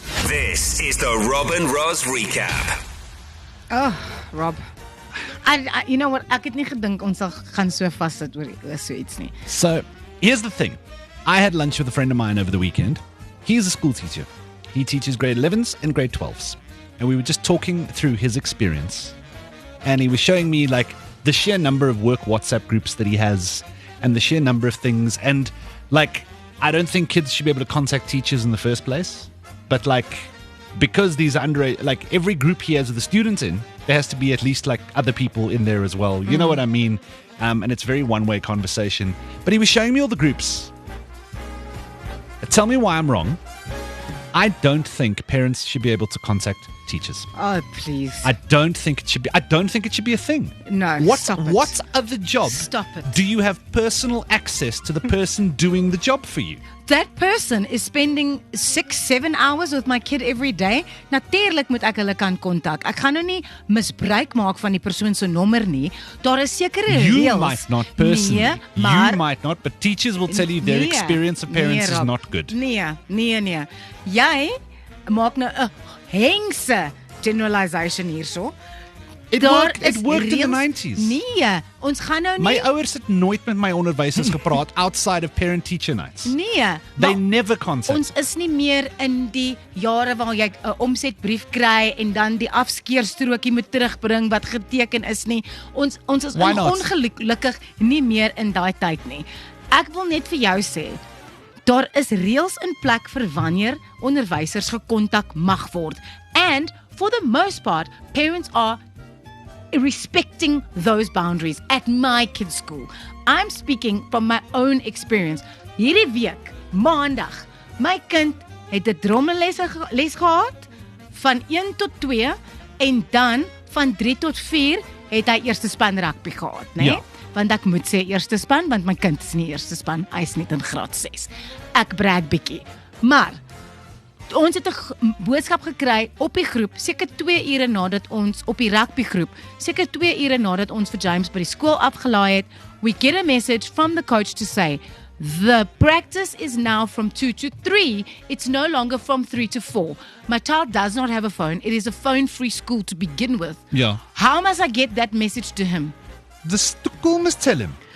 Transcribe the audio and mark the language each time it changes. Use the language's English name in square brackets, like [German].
[English] This is the Rob and Roz recap. Oh, Rob. You know what? [Afrikaans] Ek het nie gedink ons sal gaan so vassit oor so iets nie. [English] So, here's the thing. I had lunch with a friend of mine over the weekend. He's a school teacher. He teaches grade 11s and grade 12s. And we were just talking through his experience. And he was showing me like the sheer number of work WhatsApp groups that he has and the sheer number of things. And like, I don't think kids should be able to contact teachers in the first place. But like, because these are like every group he has the students in, there has to be at least like other people in there as well. You know what I mean? And it's very one-way conversation. But he was showing me all the groups. Tell me why I'm wrong. I don't think parents should be able to contact teachers. Oh, please. I don't think it should be a thing. No, stop it. What other job Stop it. do you have personal access to the person doing the job for you? That person is spending 6-7 hours with my kid every day. [Afrikaans] Natuurlik moet ek hulle kan kontak. Ek gaan nou nie misbruik maak van die persoon se nommer nie. Daar is sekere reëls. [English] You might not personally. [Afrikaans] Nee, maar [English] you might not, but teachers will tell you their experience of parents is Rob. not good. [Afrikaans] Nee. Jy maak nou 'n hengse generalization hierso. [English] It worked in the 90s. [Afrikaans] Nee, ons gaan nou nie. My ouers het nooit met my onderwysers gepraat [English] outside of parent-teacher nights. [Afrikaans] Nee, [English] They never contact. [Afrikaans] ons is nie meer in die jare waar jy 'n omsetbrief kry en dan die afskeerstrokie moet terugbring wat geteken is nie. Ons is ongelukkig nie meer in daai tyd nie. Ek wil net vir jou sê, daar is reëls in plek vir wanneer onderwysers gekontak mag word. [English] And for the most part, parents are respecting those boundaries at my kids' school. I'm speaking from my own experience. [Afrikaans] Hierdie week, maandag, my kind het 'n drommelles gehad van 1 tot 2 en dan van 3 tot 4 het hy eerste span rugby gehad, né? Ja. Want ek moet sê eerste span, want my kind is nie eerste span, hy is net in graad 6. Ek brag bietjie. Maar ons het 'n boodskap gekry op die groep, seker 2 ure nadat ons op die rugbygroep, seker 2 ure nadat ons vir James by die skool afgelaai het. [English] We get a message from the coach to say, the practice is now from 2 to 3. It's no longer from 3 to 4. My child does not have a phone. It is a phone-free school to begin with. Yeah. How must I get that message to him? The school must tell him.